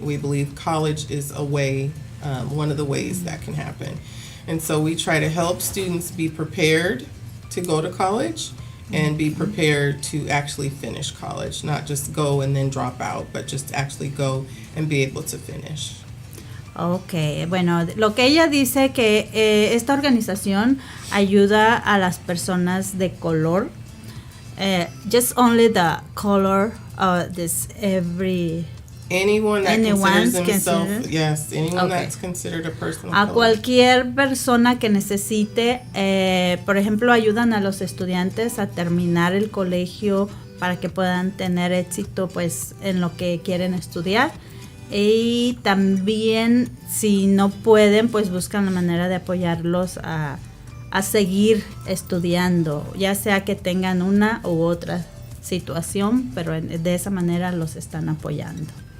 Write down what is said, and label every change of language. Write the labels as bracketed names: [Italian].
[English] We believe college is a way, one of the ways that can happen. And so we try to help students be prepared to go to college and be prepared to actually finish college, not just go and then drop out, but just actually go and be able to finish. [Spanish] Okay, bueno, lo que ella dice que esta organización ayuda a las personas de color, [English] just only the color of this anyone that considers themselves, considered? yes, anyone Okay. that's considered a person of A color. [Spanish] cualquier persona que necesite, por ejemplo, ayudan a los estudiantes a terminar el colegio para que puedan tener éxito pues en lo que quieren estudiar, y también si no pueden pues buscan la manera de apoyarlos a seguir estudiando, ya sea que tengan una u otra situación, pero de esa manera los están apoyando.